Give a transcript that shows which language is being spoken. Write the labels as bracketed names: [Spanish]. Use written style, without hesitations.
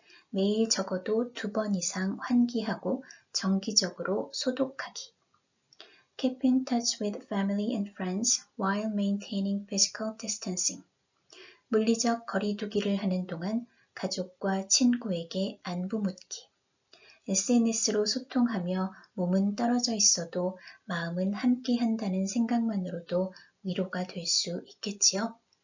[Korean] 매일 적어도 2번 이상 환기하고 정기적으로 소독하기. [English] Keep in touch with family and friends while maintaining physical distancing. [Korean] 물리적 거리 두기를 하는 동안 가족과 친구에게 안부 묻기. SNS로 소통하며 몸은 떨어져 있어도 마음은 함께 한다는 생각만으로도 위로가 될 수 있겠지요.